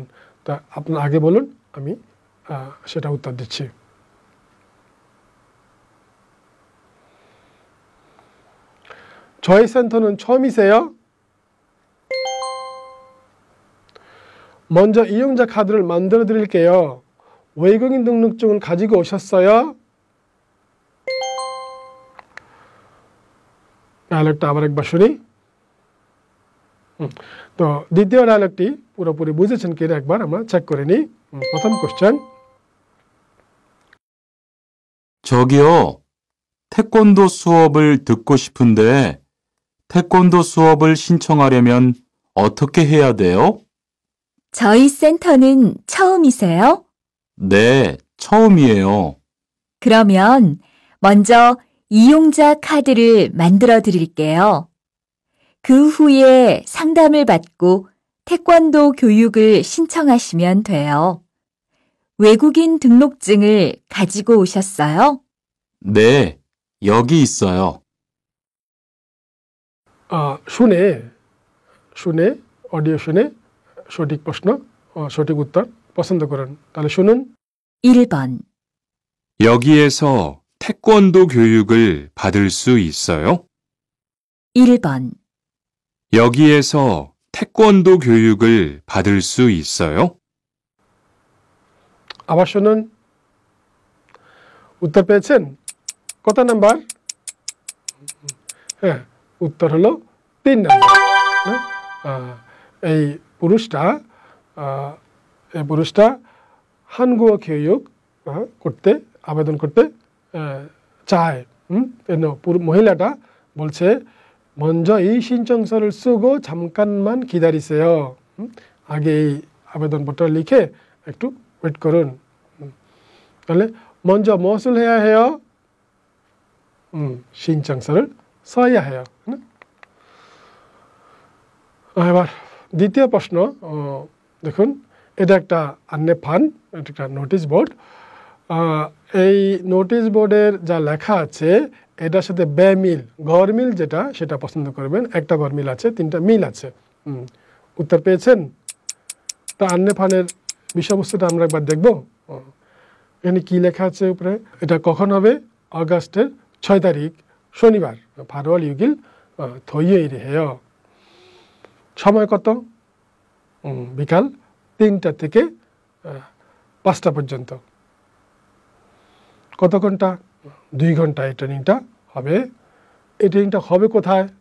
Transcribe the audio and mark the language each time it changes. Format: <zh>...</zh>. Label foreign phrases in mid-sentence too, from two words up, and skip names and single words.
<bn>তা আপনারা আগে বলুন, আমি সেটা উত্তর দিচ্ছি।</bn> <ko>저희 센터는 처음이세요? 먼저 이용자 카드를 만들어 드릴게요. 외국인 등록증을 가지고 오셨어요?</ko> <bn>ডায়ালগটা আবার একবার শুনি। তো দ্বিতীয় ডায়ালগটি পুরোপুরি বুঝেছেন কিনা একবার আমরা চেক করে নিই। প্রথম কোশ্চেন,</bn> <ko>저기요, 태권도 수업을 듣고 싶은데 태권도 수업을 신청하려면 어떻게 해야 돼요? 저희 센터는 처음이세요? 네, 처음이에요. 그러면 먼저 이용자 카드를 만들어 드릴게요. 그 후에 상담을 받고 태권도 교육을 신청하시면 돼요. 외국인 등록증을 가지고 오셨어요? 네, 여기 있어요.</ko> <bn>শুনে অডিও শুনে সঠিক প্রশ্ন সঠিক উত্তর পছন্দ করুন। তাহলে শুনুন।</bn> <ko>1번 여기에서 태권도 교육을 받을 수 있어요? 1번 여기에서 태권도 교육을 받을 수 있어요?</ko> <bn>আবার শুনুন। উত্তর পেয়েছেন? কত নাম্বার? হ্যাঁ, উত্তর হলো 3 নাম্বার। এই পুরুষটা</bn> <ko>한국어 교육</ko> <bn>করতে আবেদন করতে চায়। মহিলাটা বলছে</bn> <ko>먼저 이 신청서를 쓰고 잠깐만 기다리세요।</ko> <bn>আগে এই আবেদনপত্র লিখে একটু ওয়েট করুন।</bn> <ko>তাহলে 먼저 무엇을 해야 해요? 신청서를 써야 해요।</ko> <bn>এবার দ্বিতীয় প্রশ্ন দেখুন। এটা একটা আন্নেফান, এটা একটা নোটিশ বোর্ড। এই নোটিশ বোর্ডের যা লেখা আছে এটার সাথে বেমিল গরমিল যেটা সেটা পছন্দ করবেন। একটা গরমিল আছে, 3টা মিল আছে। উত্তর পেয়েছেন? তা আন্নেফানের বিষয়বস্তুটা আমরা একবার দেখব। এখানে কি লেখা আছে উপরে? এটা কখন হবে? আগস্টের 6 তারিখ শনিবার।</bn> <ko>8월 6일 토요일이에요।</ko> <bn>সময় কত? বিকাল 3টা থেকে 5টা পর্যন্ত। কত ঘন্টা? 2 ঘন্টা এই ট্রেনিংটা হবে। এই ট্রেনিংটা হবে কোথায়?</bn>